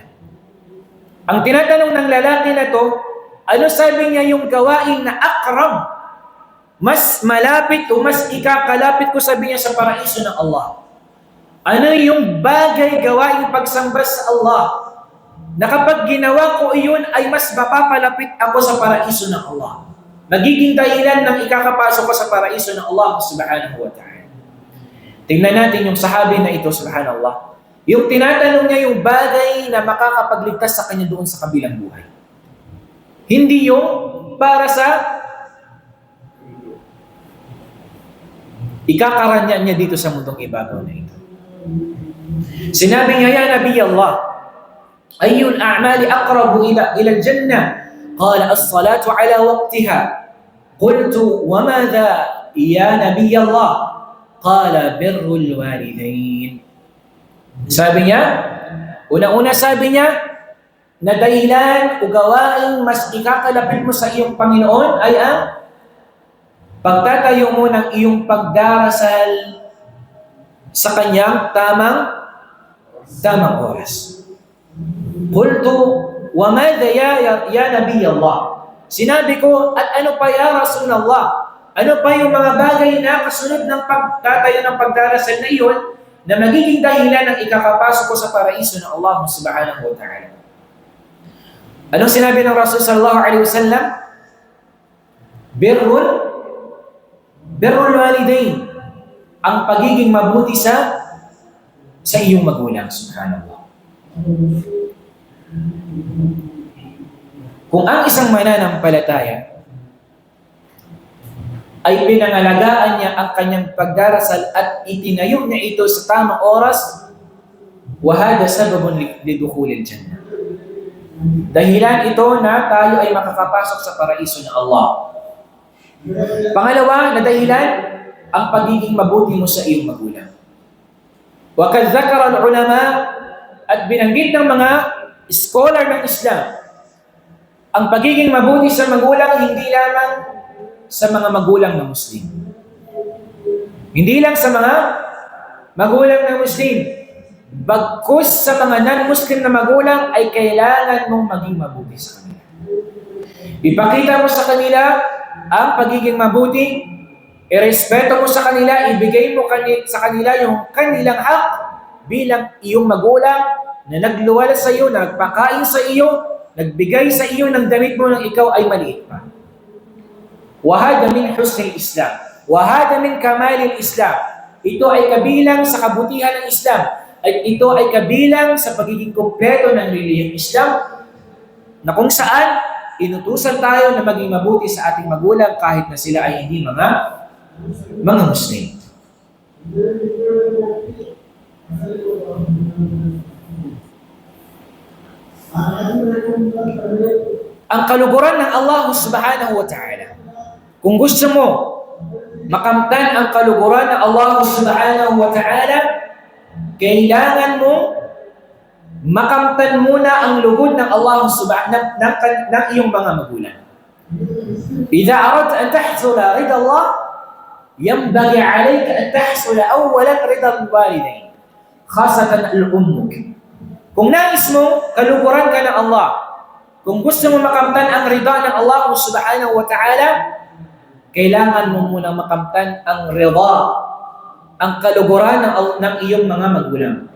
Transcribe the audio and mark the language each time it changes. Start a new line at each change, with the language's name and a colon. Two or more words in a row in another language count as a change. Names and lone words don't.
Filipino: Ang tinatanong ng lalaki na to, ano sabi niya yung gawain na aqrab, mas malapit o mas ikakalapit ko, sabi niya, sa paraiso ng Allah? Ano yung bagay gawain pagsamba sa Allah na kapag ginawa ko iyon ay mas mapapalapit ako sa paraiso ng Allah. Magiging dahilan ng ikakapasok ko sa paraiso ng Allah
Arabic: سبحانه وتعالى.
Filipino: Tingnan natin yung sahabi na ito, subhanallah. Yung tinatanong niya yung bagay na makakapagligtas sa kanya doon sa kabilang buhay. Hindi yung para sa ikakaranyan niya dito sa mundong ibabaw na ito. Sinabi niya,
Arabic: يا نبي الله أي الأعمال أقرب إلى الجنة? قال الصلاة على وقتها قلت وماذا يا نبي الله? قال بر الوالدين.
Filipino: Sabi niya, una-una sabi niya, na dahilan o gawaing mas ikakalapit mo sa iyong Panginoon ay ang pagtatayo mo ng iyong pagdarasal sa kanyang tamang oras.
Arabic: قلت وماذا يا نبي الله?
Filipino: Sinabi ko, at ano pa
Arabic: يا رسول الله?
Filipino: Ano pa yung mga bagay na kasunod ng pagtatayo ng pagdarasal na iyon na magiging dahilan ng ikakapasok ko sa paraiso ng Allah
Arabic: سبحانه وتعالى?
Filipino: Anong sinabi ng Rasul
Arabic: صلى الله عليه وسلم? بر الوالدين,
Filipino: ang pagiging mabuti sa iyong magulang, subhanallah. Kung ang isang mananampalataya ay pinangalagaan niya ang kanyang pagdarasal at itinayo niya ito sa tamang oras,
Arabic: وهذا سبب لدخول الجنة.
Filipino: Dahilan ito na tayo ay makakapasok sa paraiso ng Allah. Pangalawa na dahilan, ang pagiging mabuti mo sa iyong magulang.
Arabic: وقد ذكر العلماء,
Filipino: at binanggit ng mga scholar ng Islam, ang pagiging mabuti sa magulang hindi lamang sa mga magulang na Muslim. Hindi lang sa mga magulang na Muslim. Bagkus sa mga non-Muslim na magulang ay kailangan mong maging mabuti sa kanila. Ipakita mo sa kanila ang pagiging mabuti, irespeto mo sa kanila, ibigay mo sa kanila yung kanilang hak bilang iyong magulang na nagluwala sa iyo, nagpakain sa iyo, nagbigay sa iyo ng damit mo nang ikaw ay maliit pa.
Arabic: وهذا من حسن الإسلام وهذا من كمال الإسلام.
Filipino: Ito ay kabilang sa kabutihan ng Islam. At ito ay kabilang sa pagiging kumpleto ng relihiyong Islam na kung saan inutusan tayo na maging mabuti sa ating magulang kahit na sila ay hindi mga Muslim. Ang kaluguran ng Allah
Arabic: سبحانه وتعالى.
Filipino: Kung gusto mo makamtan ang kaluguran ng Allah
Arabic: سبحانه وتعالى,
Filipino: kailangan mo makamtan muna ang lugod ng Allah subhanahu ng iyong mga magulang.
Arabic: إذا أردت أن تحصل رضا الله ينبغي عليك أن تحصل أولا رضا الوالدين خاصة الأم.
Filipino: Kung nais mo kaluguran ka ng Allah, kung gusto mo makamtan ang ridha ng Allah
Arabic: سبحانه وتعالى,
Filipino: kailangan mo muna makamtan ang ridha, ang kaluguran ng iyong mga magulang.